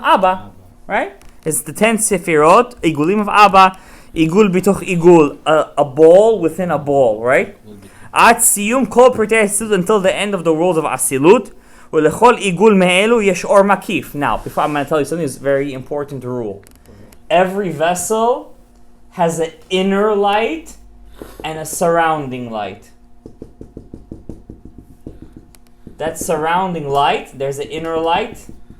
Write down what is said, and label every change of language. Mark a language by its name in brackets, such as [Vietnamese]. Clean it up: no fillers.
[English] Abba, right? It's the 10 ספירות, עיגולים of Abba, [Hebrew] עיגול בתוך עיגול, [English] a ball within a ball, right? [Hebrew] עד סיום כל פרטי האצילות [English] until the end of the world of אצילות, [Hebrew] ולכל עיגול מאלו יש אור מקיף. [English] Now, before I'm going to tell you something, it's a very important rule. Every vessel has an inner light and a surrounding light. That surrounding light, there's an inner light.